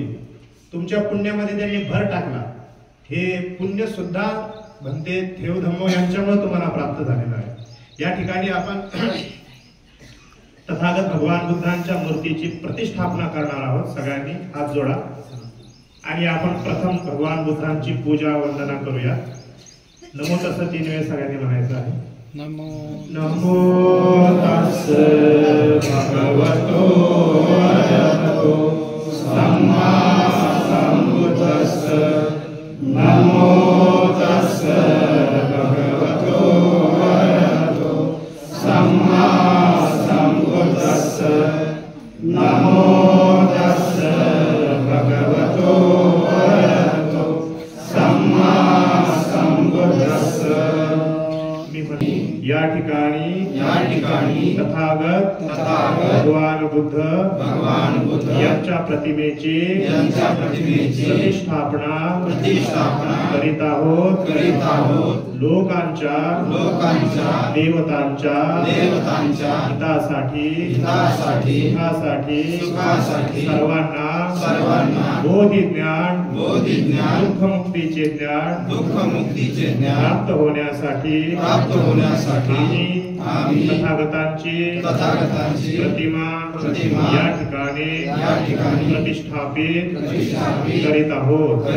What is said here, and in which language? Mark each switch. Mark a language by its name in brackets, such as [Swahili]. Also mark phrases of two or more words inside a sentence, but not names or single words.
[Marathi] तुमच्या पुण्यामध्ये त्यांनी भर टाकला. हे पुण्य सुद्धा भंते थेवधम्मो यांच्यामुळे तुम्हाला प्राप्त झालेलं आहे. या ठिकाणी आपण तथागत भगवान बुद्धांच्या मूर्तीची प्रतिष्ठापना करणार आहोत. सगळ्यांनी हात जोडा आणि आपण प्रथम भगवान बुद्धांची पूजा वंदना करूया. [Pali] नमो तस्स [Marathi] 3 वेळा सगळ्यांनी म्हणायचं आहे. [Pali] नमो तस्स भगवतो अरहतो सम्मा सम्बुद्धस्स. नमो तस्स भगवतो अरहतो सम्मा सम्बुद्धस्स. नमो तस्स भगवतो अरहतो सम्मा सम्बुद्धस्स. [Marathi] या ठिकाणी तथागत भगवान बुद्ध यांच्या प्रतिमेची प्रतिष्ठापना करीत आहोत. लोकांच्या देवतांच्या हितासाठी सुखासाठी सर्वांना बोधी ज्ञान दुःखमुक्तीचे ज्ञान प्राप्त होण्यासाठी तथागतांची प्रतिमा या ठिकाणी प्रतिष्ठापित करीत आहोत.